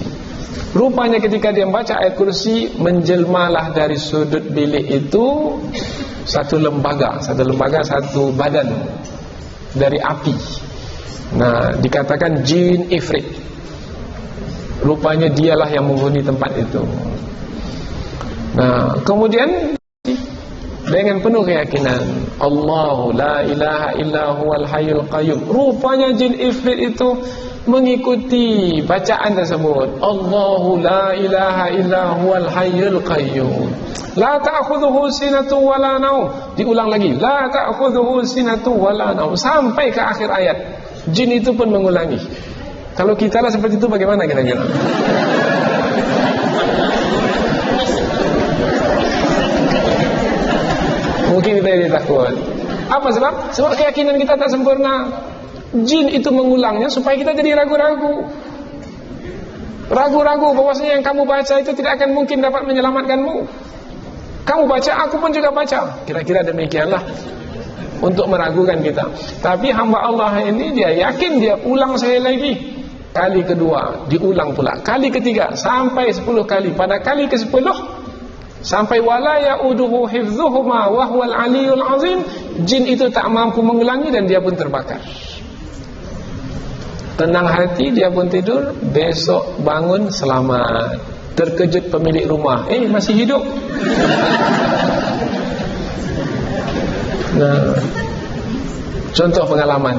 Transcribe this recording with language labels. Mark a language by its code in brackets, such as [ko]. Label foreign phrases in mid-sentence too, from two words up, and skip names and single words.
[ms] Rupanya ketika dia membaca Ayat Kursi, menjelmalah dari sudut bilik itu satu lembaga, satu badan. dari api. Nah, dikatakan jin ifrit. Rupanya dialah yang menghuni tempat itu. Nah, kemudian dengan penuh keyakinan, [ar] الله لا إله إلا هو الحي القيوم. [ms] Rupanya jin ifrit itu mengikuti bacaan tersebut. [ar] الله لا إله إلا هو الحي القيوم. لا تأخذه سنة ولا نوم. [ms] Diulang lagi, [ar] لا تأخذه سنة ولا نوم, [ms] sampai ke akhir ayat. Jin itu pun mengulangi. Kalau kita lah seperti itu, bagaimana kira-kira? Mungkin kita jadi takut. Apa sebab? Sebab keyakinan kita tak sempurna. Jin itu mengulangnya supaya kita jadi ragu-ragu. Ragu-ragu bahwasanya yang kamu baca itu tidak akan mungkin dapat menyelamatkanmu. Kamu baca, aku pun juga baca. Kira-kira demikianlah, untuk meragukan kita. Tapi hamba Allah ini dia yakin, dia ulang sekali lagi. Kali kedua diulang pula, kali ketiga sampai 10 kali. Pada kali ke-10 sampai [ar] ولا يؤوده حفظهما وهو العلي العظيم, [ms] jin itu tak mampu mengulangi dan dia pun terbakar. Tenang hati, dia pun tidur. Besok bangun selamat. Terkejut pemilik rumah, masih hidup. Nah, contoh pengalaman.